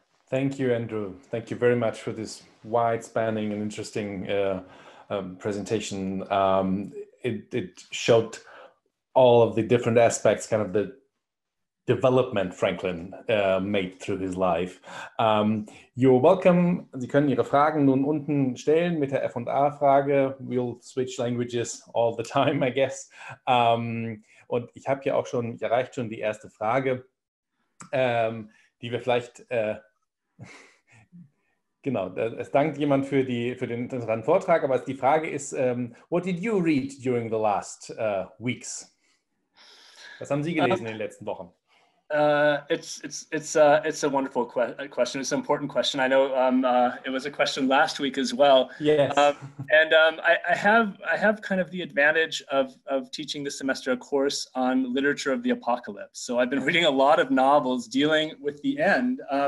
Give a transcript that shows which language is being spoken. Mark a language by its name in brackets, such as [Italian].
[English] Thank you, Andrew. Thank you very much for this wide-spanning and interesting presentation. It showed all of the different aspects, kind of the development Franklin made through his life. You're welcome. [German] Sie können Ihre Fragen nun unten stellen mit der F&A-Frage. [English] We'll switch languages all the time, I guess. [German] Und ich habe hier auch schon, erreicht schon die erste Frage, die wir vielleicht, genau, es dankt jemand für den interessanten Vortrag, aber die Frage ist, [English] what did you read during the last weeks? [German] Was haben Sie gelesen in den letzten Wochen? [English] It's a wonderful question. It's an important question. I know it was a question last week as well. Yes. I have kind of the advantage of teaching this semester a course on literature of the apocalypse. So I've been reading a lot of novels dealing with the end.